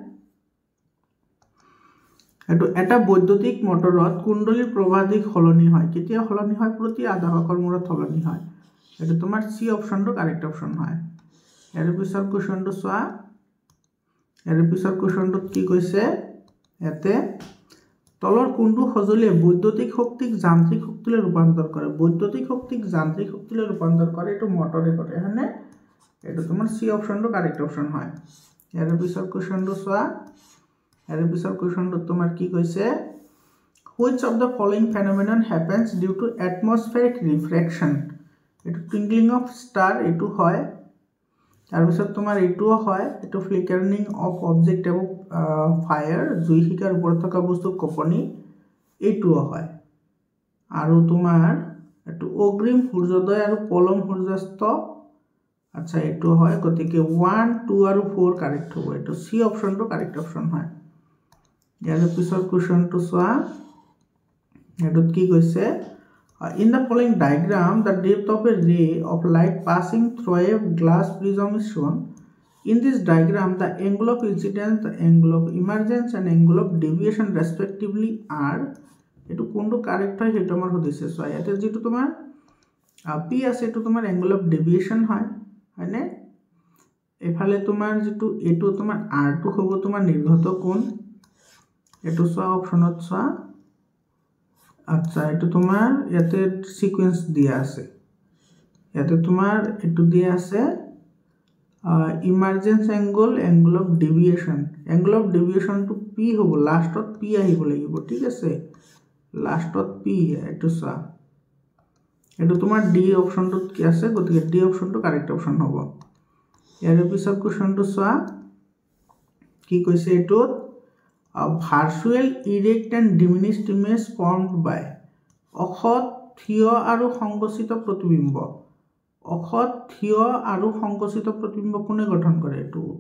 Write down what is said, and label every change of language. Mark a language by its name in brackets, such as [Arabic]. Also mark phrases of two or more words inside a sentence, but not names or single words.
[Assamese] এটো এটা বৈদ্যুতিক মটৰত কুণ্ডলীৰ প্ৰবাহ দিক সলনি হয় কেতিয়া সলনি হয় প্ৰতি আধা ভাগৰ মূৰত সলনি হয় এটো তোমাৰ সি অপশনটো [English] correct option [Assamese] হয় ইয়াৰ পিছৰ কোৱেশ্চনটো চোৱা ইয়াৰ পিছৰ কোৱেশ্চনটোত কি কৈছে এতে তলৰ কোনটো সজুলিয়ে বৈদ্যুতিক শক্তিক যান্ত্ৰিক শক্তিলৈ ৰূপান্তৰ কৰে এটো মটৰে কৰে হয়নে এটো তোমাৰ সি অপশনটো [English] correct option [Assamese] হয় ইয়াৰ পিছৰ কোৱেশ্চনটো চোৱা ইয়াৰ পিছৰ কোৱেশ্চনটো তোমাৰ কি কৈছে [English] which of the following phenomenon happens due to atmospheric refraction [Assamese] এটো [English] twinkling of star [Assamese] এটো হয় তাৰ পিছত তোমাৰ এটোও হয় এটো [English] flickering of object above fire [Assamese] জুই শিখাৰ ওপৰত থকা বস্তু কপনি এটোও হয় আৰু তোমাৰ এটো অগ্ৰিম সূৰ্যোদয় আৰু পলম সূৰ্যাস্ত আচ্ছা এটো হয় গতিকে 1 2 আৰু 4 কারেক্ট হ'ব এটো সি অপশনটো [English] correct option [Assamese] হয় ইয়াৰ পিছৰ কোৱেশ্চনটো চোৱা এটোত কি কৈছে [English] in the following diagram the depth of a ray of light passing through a glass prism is shown in this diagram the angle of incidence the angle of emergence and angle of deviation respectively are [Assamese] এটো কোনটো কারেক্ট হয় হেটো আমাৰ হদিছে সো ইয়াতে যেটো তোমাৰ পি আছে এটো তোমাৰ [English] angle of [Assamese] deviation হয় হয়নে এফালে তোমাৰ যেটো এটো তোমাৰ r2 হ'ব তোমাৰ নিৰ্গত কোণ এটো সো অপশনত চোৱা আচ্ছা এটো তোমাৰ ইয়াতে সিকোয়েন্স দিয়া আছে ইয়াতে তোমাৰ এটো দিয়া আছে [English] emergence angle of deviation to p [Assamese] হ'ব লাষ্টত p আহিব লাগিব ঠিক আছে লাষ্টত p এটো চোৱা এটো তোমাৰ ডি অপশনটোত কি আছে গতিকে ডি অপশনটো [English] correct option [Assamese] হ'ব ইয়াৰ পিছৰ কোৱেশ্চনটো চোৱা কি কৈছে এটো [English] virtual erect and diminished image formed by [Assamese] অসৎ থিয় আৰু সংগঠিত প্ৰতিবিম্ব অখত থিয় আৰু সংকোচিত প্ৰতিবিম্ব কোনে গঠন কৰে এইটো